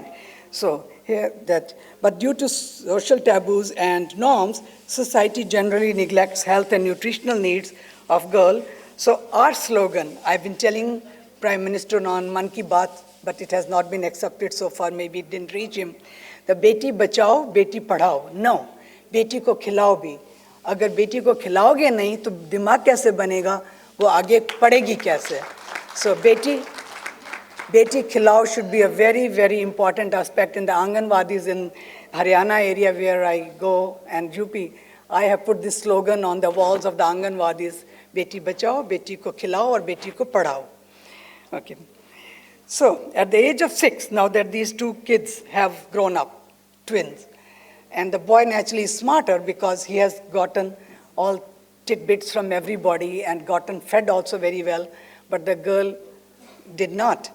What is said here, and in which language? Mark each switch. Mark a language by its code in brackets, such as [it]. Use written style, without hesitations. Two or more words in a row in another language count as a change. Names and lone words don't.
[en] So here but due to social taboos and norms, society generally neglects health and nutritional needs of girl. So our slogan, I've been telling Prime Minister on Man Ki Baat, but it has not been accepted so far, maybe it didn't reach him. [hi] The बेटी बचाओ, बेटी पढ़ाओ. No, बेटी को खिलाओ भी. अगर बेटी को खिलाओगे नहीं तो दिमाग कैसे बनेगा, वो आगे पढ़ेगी कैसे? [en] So [hi] बेटी खिलाओ [en] should be a very, very important aspect in the Anganwadis in Haryana area where I go and UP. I have put this slogan on the walls of the Anganwadis, [hi] बेटी बचाओ, बेटी को खिलाओ [en] or [hi] बेटी को पढ़ाओ. [en] Okay. So at the age of 6, now that these two kids have grown up, twins, and the boy naturally is smarter because he has gotten all tidbits from everybody and gotten fed also very well, but the girl did not.